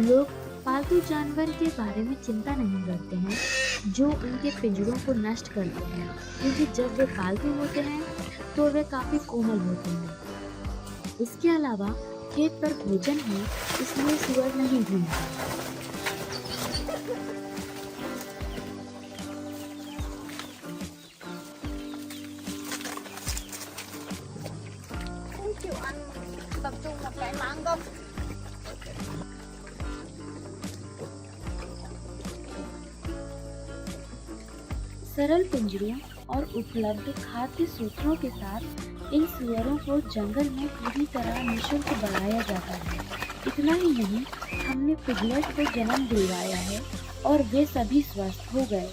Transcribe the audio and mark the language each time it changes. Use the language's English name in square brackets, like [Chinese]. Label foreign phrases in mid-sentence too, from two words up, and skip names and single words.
[Hindi] लोग पालतू जानवर के बारे में चिंता नहीं करते हैं जो उनके पिंजरों को नष्ट करते हैं, क्योंकि जब वे पालतू होते हैं तो वे काफी कोमल होते हैं। इसके अलावा खेत पर भोजन है, इसलिए सुअर नहीं घूमता। [Vietnamese] chịu ăn tập trung một cái mà ăn không? [Hindi] सरल पिंजरों और उपलब्ध खाद्य सूत्रों के साथ इन सुअरों को जंगल में पूरी तरह निःशुल्क बढ़ाया जाता है। इतना ही नहीं, हमने पिगलेट को जन्म दिलवाया है और वे सभी स्वस्थ हो गए।